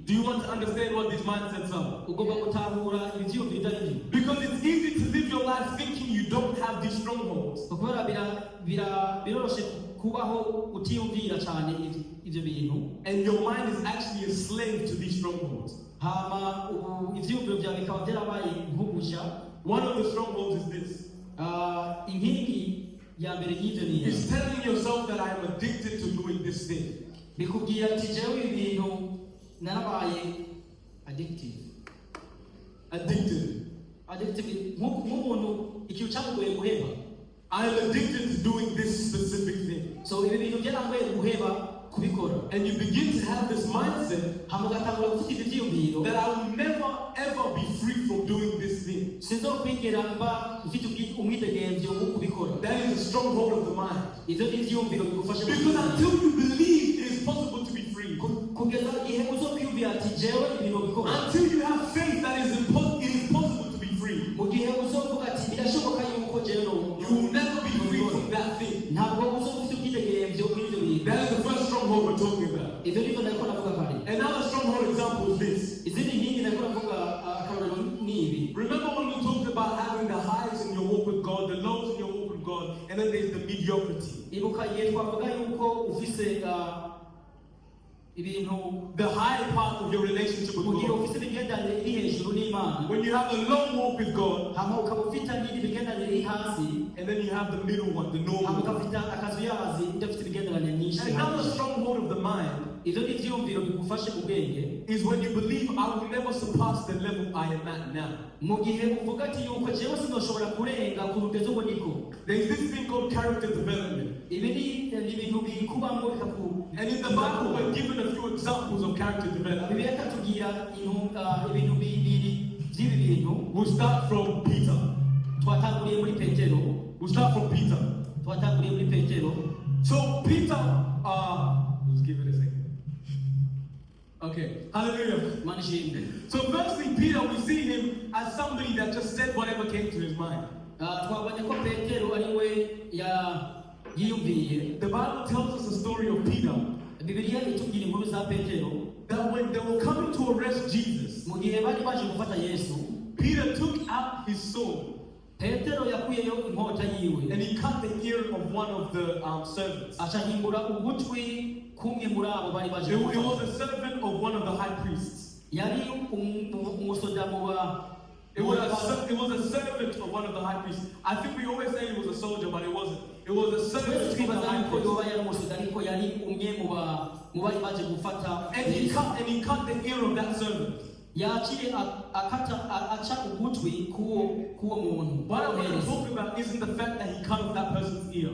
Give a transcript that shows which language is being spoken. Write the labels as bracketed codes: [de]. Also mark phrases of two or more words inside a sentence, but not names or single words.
[en] Do you want to understand what these mindsets are? [rn] Ugomba gutahura ivyiyumviro bitari byo. [en] Because it's easy to live your life thinking you don't have these strongholds. [rn] Kubera biroroshe kubaho utiyumvira cyane ivyo bintu. [en] And your mind is actually a slave to these strongholds. [rn] Hama ivyiyumviro byawe bikaba byarabaye nk'ubuja. [en] One of the strongholds is this. [rn] Inkingi ya mbere y'ivyo ni [en] It's telling yourself that I am addicted to doing this thing. [rn] bikubwira ati jewe ibintu narabaye addictive. Nk'umuntu ikintu cyamugoye guheba. [en] I am addicted to doing this specific thing. [rn] So ibi bintu byarangoye guheba kubikora [en] and you begin to have this mindset [rn] hama ugatangura gufite ivyiyumviro [en] that I will never ever be free from doing this thing. [rn] sinzokwigera mba mfite umwidegemvyo wo kubikora. [en] That is a stronghold of the mind. [rn] Ivyo ni ivyiyumviro bigufasha [en] Because until you believe it is possible to be free, [rn] kugeza igihe uzokwiyumvira ati jewe ibintu bikora, [en] until you have faith that it is possible to be free, [rn] mu gihe uzovuga ati birashoboka yuko jewe [en] you will never be free from that thing. [rn] ntabwo uzofite ubwidegemvyo bw'ivyo bintu. [en] That is the first stronghold we're talking about. [rn] Ivyo nivyo nariko navuga kare. [en] Another stronghold example is this. [rn] Izindi nkingi nariko navuga akarorero ni ibi. [en] Remember when we talked about having the highs in your walk with God, the lows in your walk with God, and then there's the mediocrity. [rn] Ibuka igihe twavuga yuko ufise ibintu [en] The high part of your relationship with [rn] kugira [en] God. [rn] ufise imigenderanire iri hejuru n'Imana, [en] When you have a low walk with God, [rn] hama ukaba ufite n'indi migenderanire iri hasi, [en] and then you have the middle one, the [rn] hama [en] normal one. [rn] ukafite akazuyazi udafite imigenderanire myinshi. [en] Another stronghold of the mind [rn] Ivyo ni ivyiyumviro bigufashe mu bwenge, [en] is when you believe I will never surpass the level I am at now. [rn] mu gihe uvuga ati yuko jewe sinoshobora kurenga ku rugezo ubwo niko. [en] There's this thing called character development. [rn] Ibi ni ibintu bikubamwo bikaku. [en] And in the Bible, we're given a few examples of character development. [rn] Bibiliya ikatubwira ibintu bibiri by'ibi bintu. [en] We'll start from Peter. [rn] Twatanguriye muri Petero. [en] We'll start from Peter. [rn] Twatanguriye muri Petero. [en] So Peter, let's give it a second. Okay, hallelujah. Manishimbe. So firstly, Peter, we see him as somebody that just said whatever came to his mind. [rn] Twabonye ko Petero ari we yiyumviye. [en] The Bible tells us the story of Peter, [rn] Bibiliya itubwira inkuru za Petero. [en] that when they were coming to arrest Jesus, [rn] Mu gihe bari baje gufata Yesu, [en] Peter took out his sword [rn] Petero yakuyeyo inkota yiwe. [en] and he cut the ear of one of the servants. [rn] Acahimbura ugutwi kumwe muri abo bari baje [en] It [rn] gufata. [en] was a servant of one of the high priests. [rn] Yari umusoda mu ba. [en] It was a servant of one of the high priests. I think we always say it was a soldier, but it wasn't. It was a servant of the high priest. And he cut the ear of that servant. What I'm going to talk about isn't the fact that he cut off that person's ear.